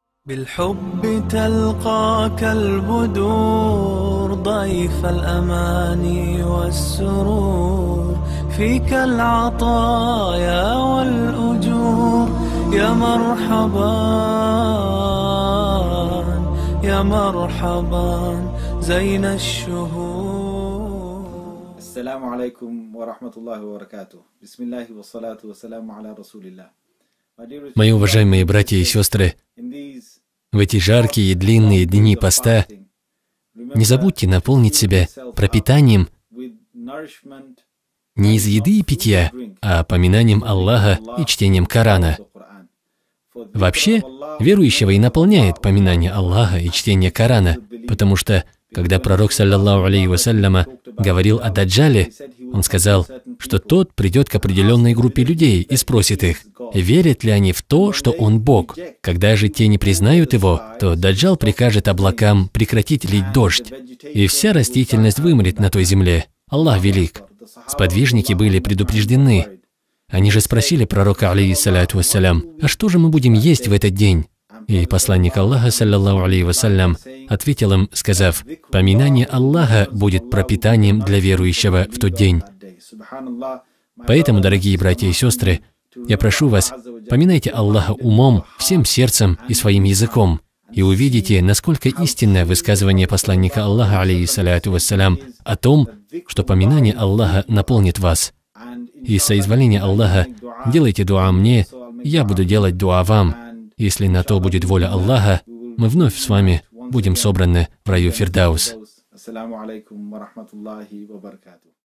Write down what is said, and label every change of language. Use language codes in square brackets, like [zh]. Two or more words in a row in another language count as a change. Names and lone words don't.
[ar] بالحب تلقاك البدور ضيف الأماني والسرور فيك العطايا والأجور يا مرحبا يا مرحبا زين الشهور. السلام عليكم ورحمة الله وبركاته. بسم الله والصلاة والسلام على رسول الله. [ru] Мои уважаемые братья и сестры, в эти жаркие и длинные дни поста не забудьте наполнить себя пропитанием не из еды и питья, а поминанием Аллаха и чтением Корана. Вообще, верующего и наполняет поминание Аллаха и чтение Корана, потому что, когда пророк, [ar] صلى الله عليه وسلم, [ru] говорил о Даджале, он сказал, что тот придет к определенной группе людей и спросит их, верят ли они в то, что он Бог. Когда же те не признают его, то Даджал прикажет облакам прекратить лить дождь, и вся растительность вымрет на той земле. Аллах велик. Сподвижники были предупреждены. Они же спросили пророка, [ar] عليه الصلاة والسلام, [ru] а что же мы будем есть в этот день? И посланник Аллаха, [ar] صلى الله عليه وسلم, [ru] ответил им, сказав, поминание Аллаха будет пропитанием для верующего в тот день. Поэтому, дорогие братья и сестры, я прошу вас, поминайте Аллаха умом, всем сердцем и своим языком, и увидите, насколько истинное высказывание посланника Аллаха, [ar] عليه الصلاة والسلام, [ru] о том, что поминание Аллаха наполнит вас. И с соизволения Аллаха делайте дуа мне, я буду делать дуа вам. Если на то будет воля Аллаха, мы вновь с вами будем собраны в раю Фирдаус. [ar] السلام عليكم ورحمة الله وبركاته.